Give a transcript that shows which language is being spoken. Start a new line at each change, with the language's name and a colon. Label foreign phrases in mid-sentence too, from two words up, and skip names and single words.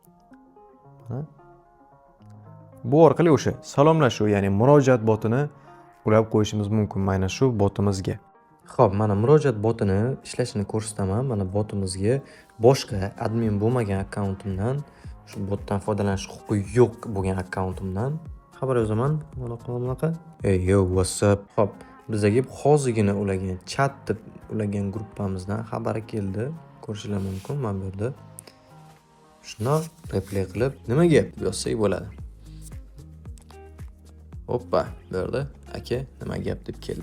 Uzbek: Bu orqali o'sha salomlashuv, ya'ni murojaat botini ulab qo'yishimiz mumkin mana shu botimizga. Xo'p, mana murojaat botini ishlashini ko'rsataman. Mana botimizga boshqa admin bo'lmagan akkauntimdan, shu botdan foydalanish huquqi yo'q bo'lgan akkauntimdan xabar yozaman. Bunaqa.
English: Hey yo, what's up?
Uzbek: Xo'p, bizga hozirgina ulagan chat deb ulagan gruppamizdan xabar keldi. Ko'rishingiz mumkin mana bu yerda. Shuni replay qilib nima gap deb yozsak bo'ladi. Hoppa, bu yerda aka nima gap deb keldi.